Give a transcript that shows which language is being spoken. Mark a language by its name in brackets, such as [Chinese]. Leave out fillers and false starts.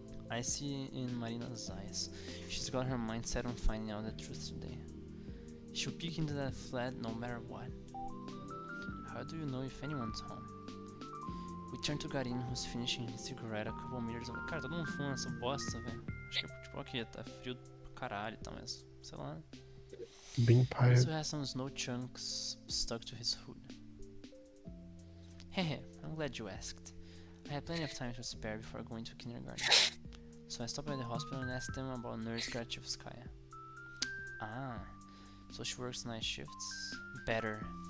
[English] I see in Marina's eyes. She's got her mind set on finding out the truth today. She'll peek into that flat no matter what. How do you know if anyone's home? We turn to Garin, who's finishing his cigarette a couple meters away. [Portuguese] Cara, todo mundo fuma essa bosta, velho. Acho que, tipo, ok, tá frio pra caralho e tal, mas, sei lá. Bem [English] He [Portuguese] paia. [English] also has some snow chunks stuck to his hood. Hehe, I'm glad you asked. I had plenty of time to spare before going to kindergarten. So I stopped by the hospital and asked them about Nurse Grachevskaya. Ah, so she works night shifts? Better.